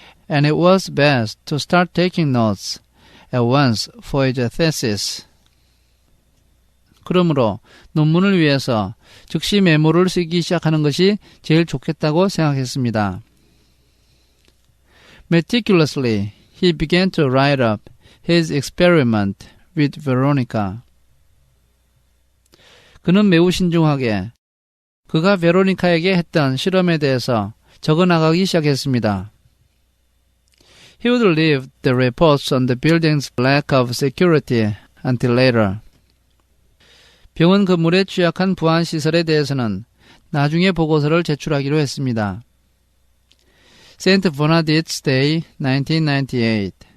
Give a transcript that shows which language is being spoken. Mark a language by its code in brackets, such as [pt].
[en] And it was best to start taking notes at once for his thesis. [ko] 그러므로 논문을 위해서 즉시 메모를 쓰기 시작하는 것이 제일 좋겠다고 생각했습니다. [en] Meticulously, he began to write up his experiment with Veronica. [ko] 그는 매우 신중하게 그가 베로니카에게 했던 실험에 대해서 적어나가기 시작했습니다. [en] He would leave the reports on the building's lack of security until later. [ko] 병원 건물의 취약한 보안 시설에 대해서는 나중에 보고서를 제출하기로 했습니다. Saint Bernard's Day, 1998